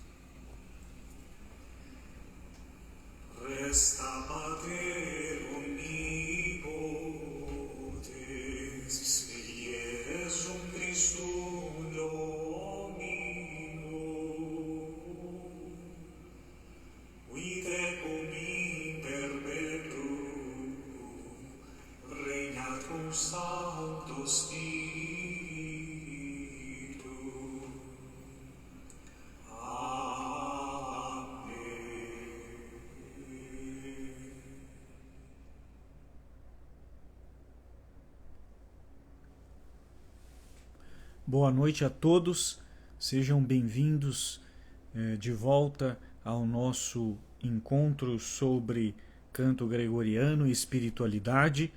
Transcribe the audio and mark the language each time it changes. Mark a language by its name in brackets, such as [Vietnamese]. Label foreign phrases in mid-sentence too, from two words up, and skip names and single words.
[Latin] Resta Pater omnipotens, et Iesum Christum Dominum, qui tecum in perpetuum regnat cum Sancto Spiritus. [Portuguese] Boa noite a todos, sejam bem-vindos de volta ao nosso encontro sobre canto gregoriano e espiritualidade.